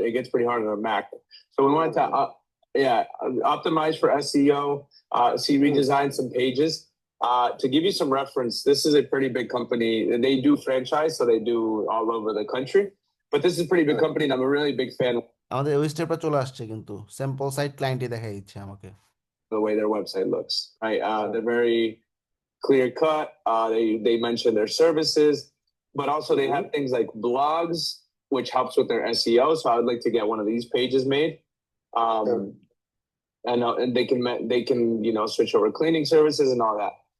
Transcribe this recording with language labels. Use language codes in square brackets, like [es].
[en] It gets pretty hard on a Mac. So we wanted to optimize for SEO, redesign some pages. To give you some reference, this is a pretty big company, and they do franchise, so they do all over the country. But this is a pretty big company, and I'm a really big fan of [bn] আমাদের ওই স্টেপটা চলে আসছে, কিন্তু sample site ক্লায়েন্টই দেখা দিচ্ছে আমাকে। [en] the way their website looks. Right? They're very clear cut. They mention their services, but also they have things like blogs, which helps with their SEO. So I would like to get one of these pages made. And they can switch over cleaning services and all that.